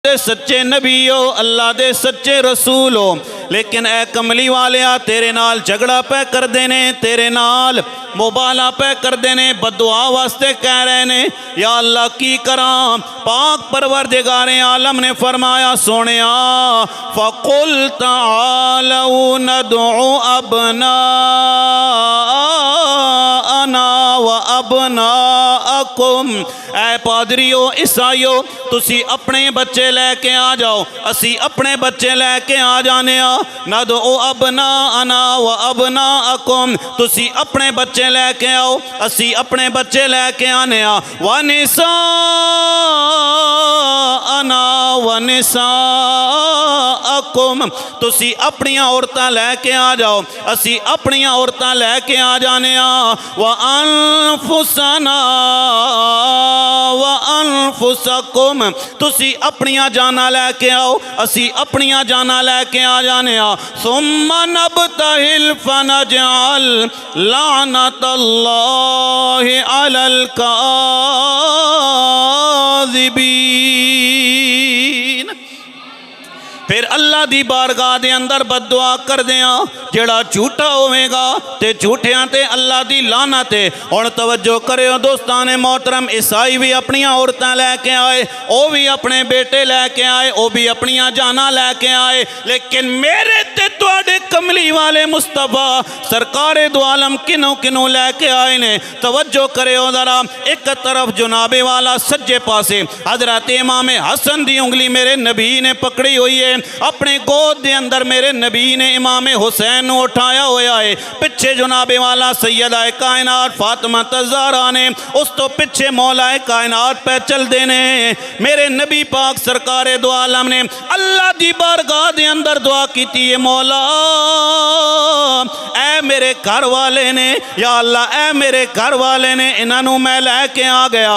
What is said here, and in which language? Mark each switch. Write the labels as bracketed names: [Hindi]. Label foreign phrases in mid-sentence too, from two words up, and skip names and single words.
[Punjabi] دے سچے نبی ہو، اللہ دے سچے رسول ہو، لیکن اے کملی والیا تیرے نال جھگڑا پہ کر دینے، تیرے نال مبالہ پہ کر دینے، بدعا واسطے کہہ رہے نے یا اللہ کی کراں۔ پاک پروردگار عالم نے فرمایا سونیا [Arabic] فَقُلْ تَعَالَوْا نَدْعُ أَبْنَاءَنَا وَأَبْنَاءَكُمْ، [Punjabi] اے پادریو عیسائیو تسی اپنے بچے لے کے آ جاؤ، اسی اپنے بچے لے کے آ جانے آ، [Arabic] نَدْعُ أَبْنَاءَنَا وَأَبْنَاءَكُمْ، [Punjabi] تسی اپنے بچے لے کے آؤ، اسی اپنے بچے لے کے آنے آ، [Arabic] وَنِسَاءَنَا وَنِسَاءَكُمْ، [Punjabi] تسی اپنی عورتاں لے کے آ جاؤ، اسی اپنی عورتاں لے کے آ جانے آ، [Arabic] وَأَنفُسَنَا وَأَنفُسَكُمْ، [Punjabi] تسی اپنی جانا لے کے آؤ، اسی اپنی جانا لے کے آ جانے آ، [Arabic] ثُمَّ نَبْتَهِلْ فَنَجْعَلْ لَعْنَةَ اللَّهِ عَلَى الْكَاذِبِينَ، [Punjabi] پھر اللہ دی بارگاہ دے اندر بددعا کر دیاں، جڑا جھوٹا ہوئے گا تے جھوٹیاں تے اللہ دی لعنت ہے۔ اور توجہ کرے ہو دوستان محترم، عیسائی بھی اپنی عورتیں لے کے آئے، او بھی اپنے بیٹے لے کے آئے، او بھی اپنی جانا لے کے آئے، لیکن میرے تے تواڈے کملی والے مصطفیٰ سرکار دو عالم کنوں کنوں لے کے آئے نے۔ توجہ کرے ہو ذرا، ایک طرف جناب والا سجے پاسے حضرت امام حسن دی انگلی میرے نبی نے پکڑی ہوئی ہے، اپنے گود دے اندر میرے نبی نے امام حسین نو اٹھایا ہویا ہے، پچھے جناب والا سیدہ کائنات فاطمہ الزہرا نے، اس تو پچھے مولا کائنات پہ چل دینے، میرے نبی پاک سرکار دو عالم نے اللہ دی بارگاہ دے اندر دعا کیتی ہے، مولا اے میرے گھر والے نے، یا اللہ اے میرے گھر والے نے، انہاں نو میں لے کے آ گیا۔